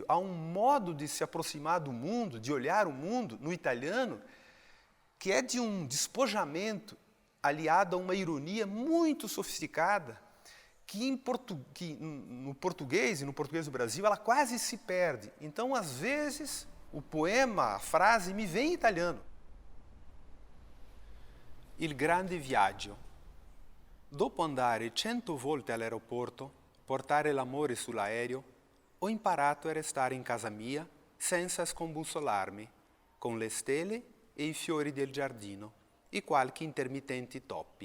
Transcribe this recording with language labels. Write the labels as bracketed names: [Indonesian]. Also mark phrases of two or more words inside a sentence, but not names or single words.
[Portuguese] Há um modo de se aproximar do mundo, de olhar o mundo, no italiano, que é de um despojamento aliado a uma ironia muito sofisticada, que no português e no português do Brasil ela quase se perde. Então, às vezes, o poema, a frase me vem em italiano. [Italian] Il grande viaggio. Dopo andare 100 volte all'aeroporto, portare l'amore sull'aereo, ho imparato a restare in casa mia senza scombussolarmi, con le stelle e i fiori del giardino e qualche intermittenti toppi.